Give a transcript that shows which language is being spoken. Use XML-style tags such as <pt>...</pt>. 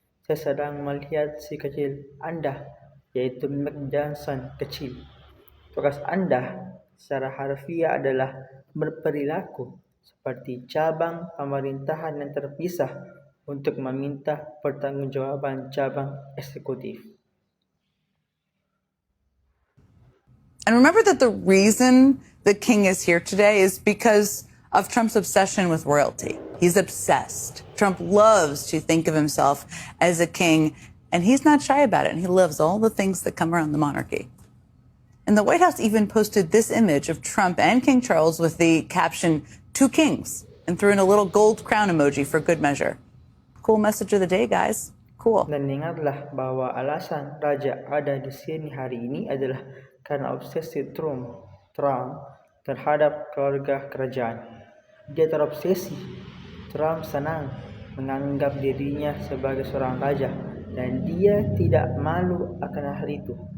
<id>Saya sedang melihat si kecil Anda, yaitu Mac Johnson kecil. Tugas Anda secara harfiah adalah berperilaku seperti cabang pemerintahan yang terpisah untuk meminta pertanggungjawaban cabang eksekutif.</id> <en>And remember that the reason the king is here today is because of Trump's obsession with royalty. He's obsessed. Trump loves to think of himself as a king, and he's not shy about it. And he loves all the things that come around the monarchy. And the White House even posted this image of Trump and King Charles with the caption, "Two Kings," and threw in a little gold crown emoji for good measure. Cool message of the day, guys. Cool.</en> <id>Dan ingatlah bahwa alasan Raja ada di sini hari ini adalah karena obsesi Trump terhadap keluarga kerajaan. Dia terobsesi. Trump senang menganggap dirinya sebagai seorang raja dan dia tidak malu akan hal itu.</id>